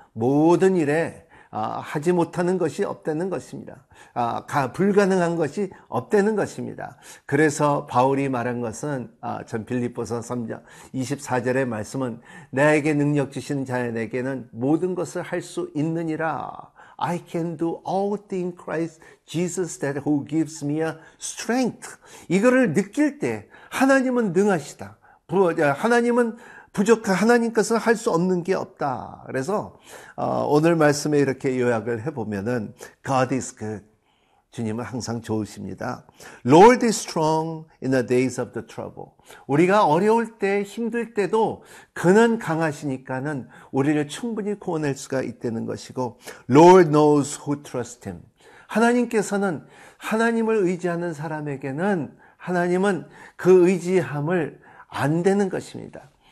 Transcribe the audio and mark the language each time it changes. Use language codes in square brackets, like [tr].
[ko] 모든 일에 하지 못하는 것이 없다는 것입니다. 불가능한 것이 없다는 것입니다. 그래서 바울이 말한 것은 전 빌립보서 3장 24절의 말씀은 나에게 능력 주신 자에게는 모든 것을 할 수 있느니라. [en] I can do all things Christ Jesus that who gives me a strength. [ko] 이거를 느낄 때 하나님은 능하시다. 하나님은 부족한, 하나님께서 할 수 없는 게 없다. 그래서 오늘 말씀에 이렇게 요약을 해보면은 [en] God is good. [ko] 주님은 항상 좋으십니다. [en] Lord is strong in the days of the trouble. [ko] 우리가 어려울 때, 힘들 때도 그는 강하시니까는 우리를 충분히 구원할 수가 있다는 것이고, [en] Lord knows who trust him. [ko] 하나님께서는 하나님을 의지하는 사람에게는 하나님은 그 의지함을 안 되는 것입니다.